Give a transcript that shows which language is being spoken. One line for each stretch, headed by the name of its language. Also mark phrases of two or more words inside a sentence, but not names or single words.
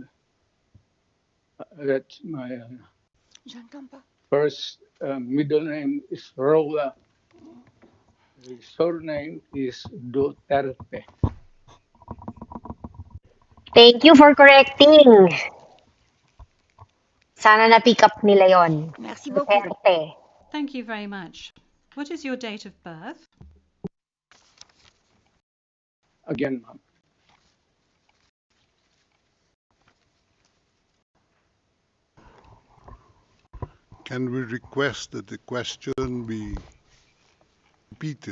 English: That's my first middle name is Roa. The surname is Duterte. Thank you for correcting.
Filipino: Sana na-pick up nila yon.
French: Merci beaucoup.
English: Duterte. Thank you very much. What is your date of birth? Again, ma'am. Can we request that the question be repeated?